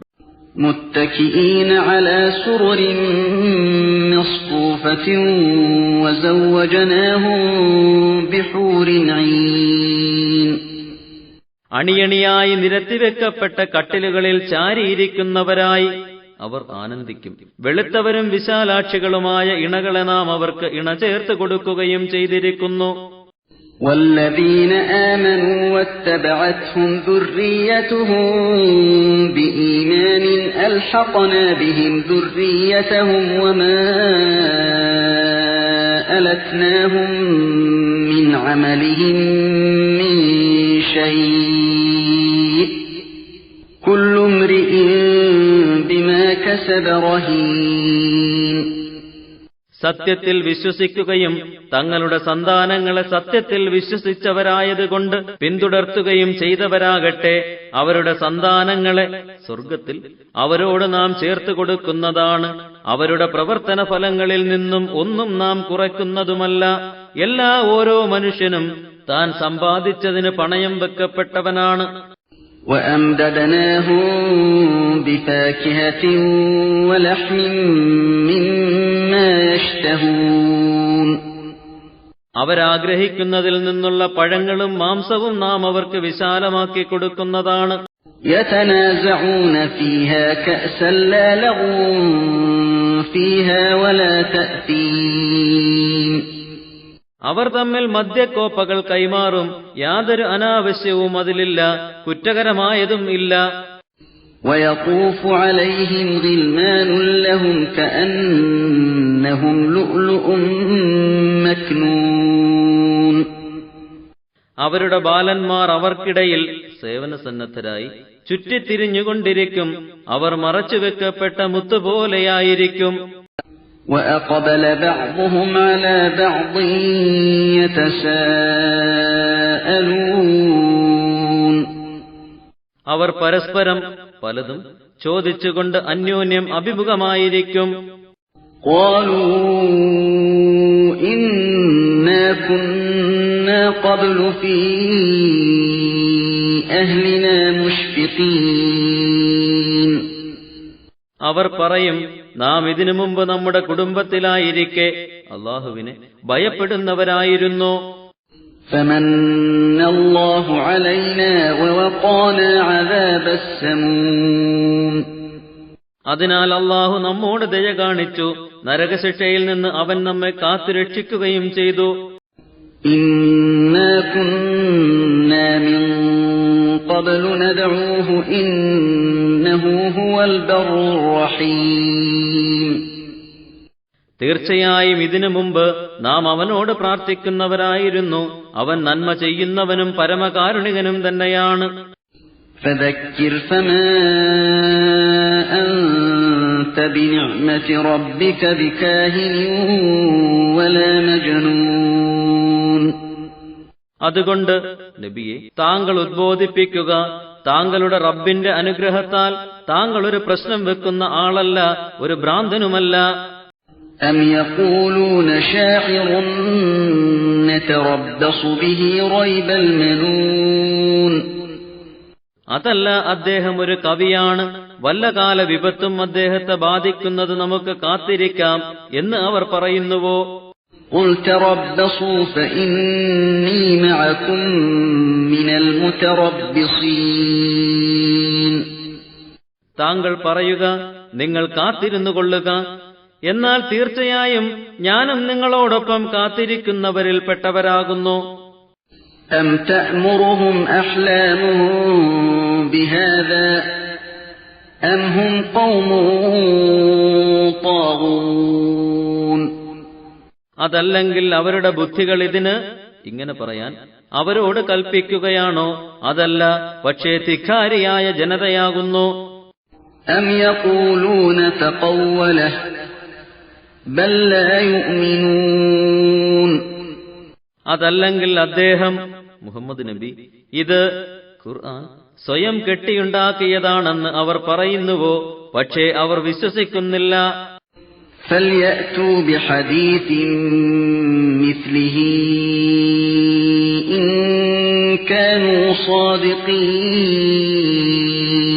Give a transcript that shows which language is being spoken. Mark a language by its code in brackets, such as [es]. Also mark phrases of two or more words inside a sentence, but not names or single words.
[ar] متكئين على سرر مصفوفة وزوجناهم بحور عين. [ml] അണിയണിയായി നിരത്തിവെക്കപ്പെട്ട കട്ടിലുകളിൽ ചാരിയിരിക്കുന്നവരായി അവർ ആനന്ദിക്കും. വെളുത്തവരും വിശാലാക്ഷികളുമായ ഇണകളെ നാം അവർക്ക് ഇണ ചേർത്ത് കൊടുക്കുകയും ചെയ്തിരിക്കുന്നു. [ar] والذين آمنوا واتبعتهم ذريتهم بإيمان ألحقنا بهم ذريتهم وما ألتناهم من عملهم من شيء كل امرئ بما كسب رهين. [ml] സത്യത്തിൽ വിശ്വസിക്കുകയും തങ്ങളുടെ സന്താനങ്ങളെ സത്യത്തിൽ വിശ്വസിച്ചവരായതുകൊണ്ട് പിന്തുടർത്തുകയും ചെയ്തവരാകട്ടെ, അവരുടെ സന്താനങ്ങളെ സ്വർഗത്തിൽ അവരോട് നാം ചേർത്തു കൊടുക്കുന്നതാണ്. അവരുടെ പ്രവർത്തന ഫലങ്ങളിൽ നിന്നും ഒന്നും നാം കുറയ്ക്കുന്നതുമല്ല. ഓരോ മനുഷ്യനും താൻ സമ്പാദിച്ചതിന് പണയം വെക്കപ്പെട്ടവനാണ്. [ar] وَأَمْدَدْنَاهُمْ بِفَاكِهَةٍ وَلَحْمٍ مِّمَّا يَشْتَهُونَ [ml] അവരാഗ്രഹിക്കുന്നതിൽ നിന്നുള്ള പഴങ്ങളും മാംസവും നാം അവർക്ക് വിശാലമാക്കി കൊടുക്കുന്നതാണ്. [ar] يَتَنَازَعُونَ فِيهَا كَأْسًا لَّا لَغْوٌ فِيهَا وَلَا تَأْثِيمٌ [ml] അവർ തമ്മിൽ മദ്യക്കോപ്പകൾ കൈമാറും, യാതൊരു അനാവശ്യവും അതിലില്ല, കുറ്റകരമായതും ഇല്ല. [ar] وَيَطُوفُ عَلَيْهِمْ غِلْمَانٌ لَّهُمْ كَأَنَّهُمْ لُؤْلُؤٌ مَّكْنُونٌ [ml] അവരുടെ ബാലന്മാർ അവർക്കിടയിൽ സേവനസന്നദ്ധരായി ചുറ്റിത്തിരിഞ്ഞുകൊണ്ടിരിക്കും, അവർ മറച്ചുവെക്കപ്പെട്ട മുത്തുപോലെയായിരിക്കും. [ar] وَأَقْبَلَ بَعْضُهُمْ عَلَى بَعْضٍ يَتَسَاءَلُونَ [ml] അവർ പരസ്പരം പലതും ചോദിച്ചുകൊണ്ട് അന്യോന്യം അഭിമുഖമായിരിക്കും. [ar] قَالُوا إِنَّا كُنَّا قَبْلُ فِي أَهْلِنَا مُشْفِقِينَ [ml] അവർ പറയും, നാം ഇതിനു മുമ്പ് നമ്മുടെ കുടുംബത്തിലായിരിക്കെ അല്ലാഹുവിനെ ഭയപ്പെടുന്നവരായിരുന്നു. [ar] فَمَنَّ اللَّهُ عَلَيْنَا وَوَقَانَا عَذَابَ السَّمُومِ [ml] അതിനാൽ അല്ലാഹു നമ്മോട് ദയ കാണിച്ചു, നരകശിക്ഷയിൽ നിന്ന് അവൻ നമ്മെ കാത്തുരക്ഷിക്കുകയും ചെയ്തു. [ar] إِنَّا كُنَّا مِن قَبْلُ نَدْعُوهُ إِنَّهُ هُوَ الْبَرُّ الرَّحِيمُ [ml] തീർച്ചയായും ഇതിനു മുമ്പ് നാം അവനോട് പ്രാർത്ഥിക്കുന്നവരായിരുന്നു, അവൻ നന്മ ചെയ്യുന്നവനും പരമകാരുണികനും തന്നെയാണ്. [ar] فَذَكِّرْ فَمَا أَنْتَ بِنِعْمَةِ رَبِّكَ بِكَاهِنٍ وَلَا مَجْنُونٍ [ml] അതുകൊണ്ട് നബിയെ, താങ്കൾ ഉദ്ബോധിപ്പിക്കുക, താങ്കളുടെ റബ്ബിന്റെ അനുഗ്രഹത്താൽ താങ്കൾ ഒരു പ്രശ്നം വെക്കുന്ന ആളല്ല, ഒരു ഭ്രാന്തനുമല്ല. [ar] أَمْ يَقُولُونَ شَاعِرٌ نَتَرَبَّصُ بِهِ رَيْبَ الْمَنُونِ [ml] അതല്ല, അദ്ദേഹം ഒരു കവിയാണ്, വല്ല കാല വിപത്തും അദ്ദേഹത്തെ ബാധിക്കുന്നത് നമുക്ക് കാത്തിരിക്കാം എന്ന് അവർ പറയുന്നുവോ? [ar] قُلْ تَرَبَّصُوا فَإِنِّي مَعَكُمْ مِنَ الْمُتَرَبِّصِينَ [ml] താങ്കൾ പറയുക, നിങ്ങൾ കാത്തിരുന്നു കൊള്ളുക, എന്നാൽ തീർച്ചയായും ഞാനും നിങ്ങളോടൊപ്പം കാത്തിരിക്കുന്നവരിൽ പെട്ടവരാകുന്നു. [ar] أَمْ تَأْمُرُهُمْ أَحْلَامُهُم بِهَذَا أَمْ هُمْ قَوْمٌ طَاغُونَ [ml] അതല്ലെങ്കിൽ അവരുടെ ബുദ്ധികൾ ഇതിന് ഇങ്ങനെ പറയാൻ അവരോട് കൽപ്പിക്കുകയാണോ? അതല്ല, പക്ഷേ ധിക്കാരിയായ ജനതയാകുന്നു. [ar] أَمْ يَقُولُونَ تَقَوَّلَهُ بَل لَّا يُؤْمِنُونَ [ml] അതല്ലെങ്കിൽ അദ്ദേഹം മുഹമ്മദ് നബി ഇത് ഖുർആൻ സ്വയം കെട്ടിയുണ്ടാക്കിയതാണെന്ന് അവർ പറയുന്നുവോ? പക്ഷേ അവർ വിശ്വസിക്കുന്നില്ല. [ar] فَلْيَأْتُوا بِحَدِيثٍ مِثْلِهِ إِن كَانُوا صَادِقِينَ